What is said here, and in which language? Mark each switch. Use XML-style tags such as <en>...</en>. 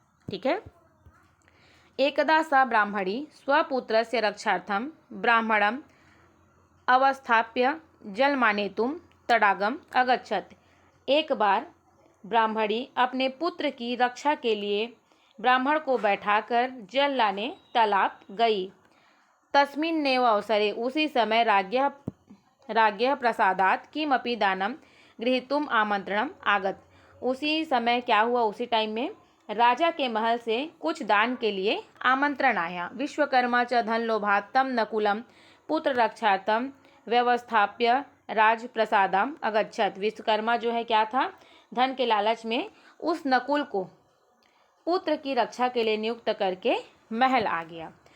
<hi>ठीक है.</hi> <sa>एकदा सा ब्राह्मणी स्वपुत्रस्य रक्षार्थं ब्राह्मणम् अवस्थाप्य जलमानेतुं तडागम अगच्छत.</sa> <hi>एक बार ब्राह्मणी अपने पुत्र की रक्षा के लिए ब्राह्मण को बैठाकर जल लाने तालाब गई.</hi> <sa>तस्मिन्नेव अवसरे,</sa> <hi>उसी समय</hi> <sa>राज्ञः प्रसादात् किमपि दानं गृहीतुम् आमन्त्रणम् आगत.</sa> <hi>उसी समय क्या हुआ, उसी टाइम में राजा के महल से कुछ दान के लिए आमंत्रण आया.</hi> <sa>विश्वकर्मा च धन लोभात् तम नकुलम पुत्र रक्षार्थम व्यवस्थाप्य राज प्रसादम अगच्छत.</sa> <hi>विश्वकर्मा जो है क्या था, धन के लालच में उस नकुल को पुत्र की रक्षा के लिए नियुक्त करके महल आ गया.</hi>